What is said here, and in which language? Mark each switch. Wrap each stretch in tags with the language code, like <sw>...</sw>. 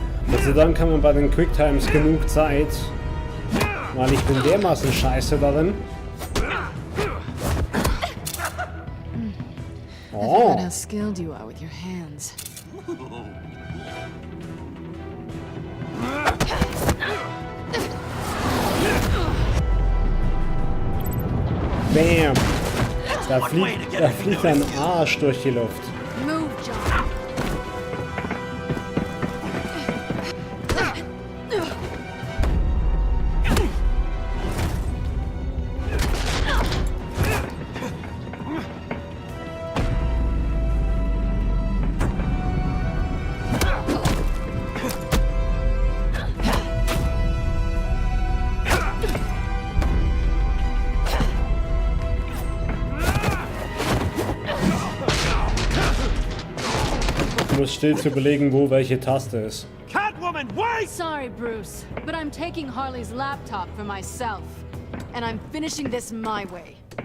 <de>Gott sei Dank haben wir bei den Quicktimes genug Zeit, weil ich bin dermaßen scheiße darin.</de> <en>I forgot how skilled you are with your hands. Bam!</en> <de>Da fliegt ein Arsch durch die Luft.</de> <en>Move, John.</en> <de>Ich muss still zu überlegen, wo welche Taste ist.</de> <en>Catwoman, wait! Sorry, Bruce, but I'm taking Harley's laptop for myself. And I'm finishing this my way.</en>